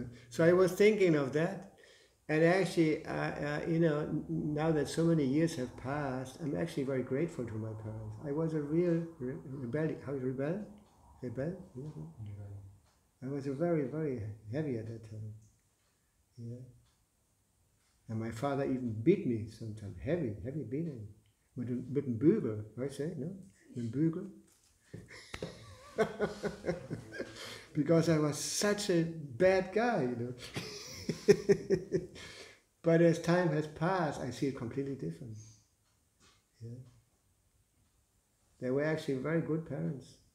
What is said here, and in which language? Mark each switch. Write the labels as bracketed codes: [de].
[en] So I was thinking of that, and actually, now that so many years have passed, I'm actually very grateful to my parents. I was a real rebel. Rebel? I was a very, very heavy at that time. Yeah. And my father even beat me sometimes, heavy beating. [de] Mit dem Bügel, weißt du, no? Mit dem Bügel. [en] Because I was such a bad guy, But as time has passed, I see it completely different. Yeah. They were actually very good parents.